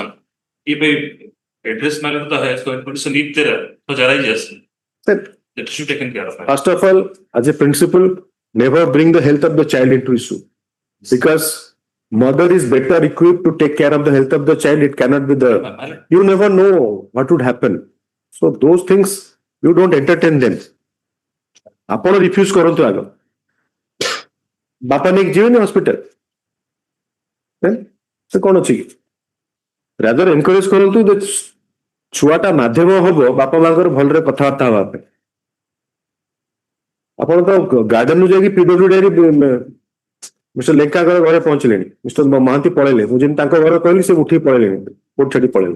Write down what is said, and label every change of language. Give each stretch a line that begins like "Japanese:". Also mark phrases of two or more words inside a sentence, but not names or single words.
English: If I address my lord the health condition, if there are such arises, that should be taken care of. First of all, as a principle, never bring the health of the child into issue, because mother is better equipped to take care of the health of the child. It cannot be the, you never know what would happen. So those things, you don't entertain them.
Odia: ଆପଣ ରିଫ୍ୟୁଜ କରନ୍ତୁ ଆଗ, ବାପା ନେଇକି ଯିବେନି ହସ୍ପିଟାଲ, ସେ କଣ ଅଛି କି?
English: rather encourage
Odia: କରନ୍ତୁ ଯେ ଛୁଆଟା ମାଧ୍ୟମ ହବ ବାପା ମାଙ୍କର ଭଲରେ କଥାବାର୍ତ୍ତା ହବା ପାଇଁ। ଆପଣ ତ ଗାର୍ଡେନରୁ ଯାଇକି ପିଡବ୍ଲ୍ୟୁଡି ମିଷ୍ଟର ଲେଙ୍କାଙ୍କ ଘରେ ପହଞ୍ଚିଲେଣି, ମିଷ୍ଟର ମହାନ୍ତି ପଳେଇଲେ, ମୁଁ ଯେମିତି ତାଙ୍କ ଘରେ କହିଲି ସେ ଉଠିକି ପଳେଇଲେଣି, କୋଉଠି ଛାଡି ପଳେଇଲେ।